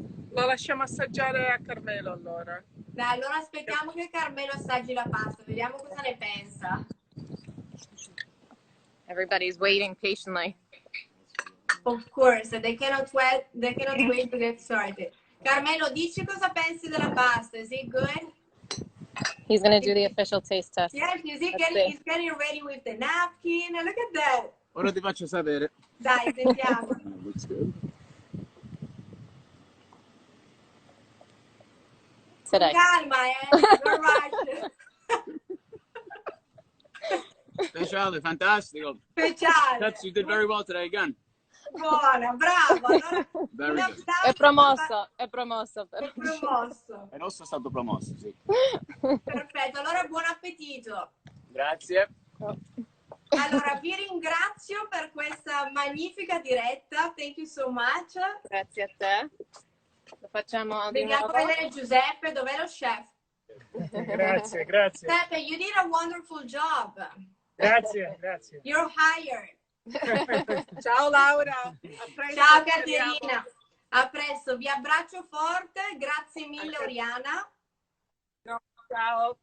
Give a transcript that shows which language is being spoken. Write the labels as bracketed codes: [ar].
[it] Lo lasciamo assaggiare a Carmelo allora. Dai, allora aspettiamo che Carmelo assaggi la pasta, vediamo cosa ne pensa. [en] Everybody's waiting patiently. Of course, they cannot wait to get started. [it] Carmelo, dici cosa pensi della pasta? [en] Is it good? He's going to do the official taste test. Yes, he's getting ready with the napkin. Look at that. [it] Ora ti faccio sapere. Dai, sentiamo. [en] Looks good. Today. [it] Calma, [en] don't rush. [it] Speciale, fantastico. Speciale. [en] That's, you did very well today again. [it] Buona, bravo. Allora, [en] Very good. [it] È promosso. È promosso. È nostro stato promosso, sì. Perfetto, allora buon appetito. Grazie. Allora, vi ringrazio per questa magnifica diretta. [en] Thank you so much. [it] Grazie a te. Lo facciamo di Vediamo nuovo. vedere Giuseppe, dov'è lo chef? Grazie. [en] Giuseppe, you did a wonderful job. [it] Grazie. [en] You're hired. [it] Ciao Laura. Ciao Caterina. A presto, vi abbraccio forte. Grazie mille Oriana. Ciao.